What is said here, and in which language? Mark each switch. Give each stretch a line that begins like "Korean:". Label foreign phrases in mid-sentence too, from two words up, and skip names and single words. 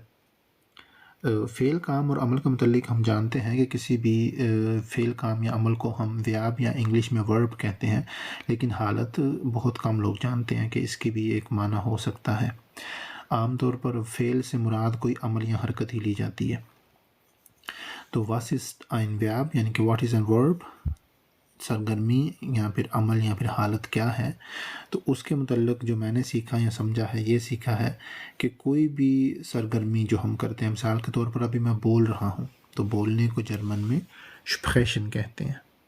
Urdu: فعل، کام اور عمل کے متعلق ہم جانتے ہیں کہ کسی بھی فعل، کام یا عمل کو ہم ورب یا انگلش میں ورب کہتے ہیں، لیکن حالت بہت کم لوگ جانتے ہیں کہ اس کی بھی ایک معنی ہو سکتا ہے. عام طور پر فعل سے مراد کوئی عمل یا حرکت ہی لی جاتی ہے. تو
German: was ist ein Verb
Urdu: یعنی کہ
English: what is a verb,
Urdu: سرگرمی یا پھر عمل یا پھر حالت کیا ہے. تو اس کے متعلق جو میں نے سیکھا یا سمجھا ہے، یہ سیکھا ہے کہ کوئی بھی سرگرمی جو ہم کرتے ہیں، مثال کے طور پر ابھی میں بول رہا ہوں، تو بولنے کو جرمن میں سپریشن کہتے ہیں.